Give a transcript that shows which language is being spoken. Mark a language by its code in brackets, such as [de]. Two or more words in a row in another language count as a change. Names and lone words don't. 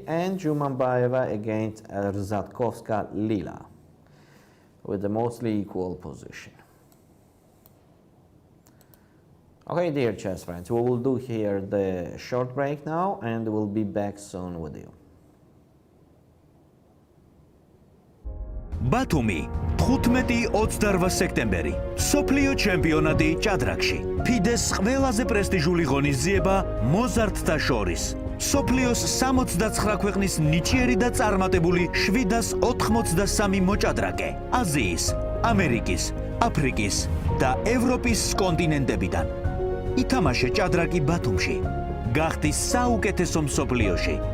[en] And Jumanbaeva against Rzadkovska Lila, with the mostly equal position. Okay, dear chess friends, we will do here the short break now, and we'll be back soon with you. [ka] ბათუმი 15-28 სექტემბერი სოფლიო ჩემპიონატი ჭადრაკში ფიდეს ყველაზე პრესტიჟული ღონისძიება მოზარდთა შორის სოფლიოს 69 ქვეყნის ნიჭიერი და წარმატებული 783 მოჭადრაკე აზიის, ამერიკის, აფრიკის და ევროპის კონტინენტებიდან ითამაშე ჭადრაკი ბათუმში გახდი საუკეთესო მსოფლიოში